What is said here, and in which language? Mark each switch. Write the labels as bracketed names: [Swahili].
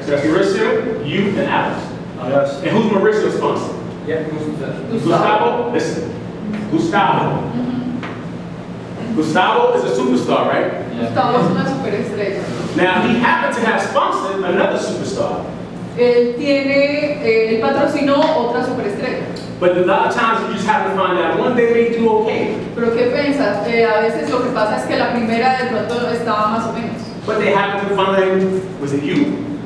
[English] So that's Mauricio, you, and Alex. Yes. And who's Mauricio's sponsor? Yeah, Gustavo. Gustavo. Listen, Gustavo. Gustavo is a superstar, right? [Spanish] Gustavo es una superestrella. [English] Now he happened to have sponsored another superstar. [Spanish] Él patrocinó otra superestrella. [English] But a lot of times you just happen to find out one day they do okay. [Spanish] Pero ¿qué piensas? A veces lo que pasa es que la primera de pronto estaba más o menos. [English] But they happen to find, was it you?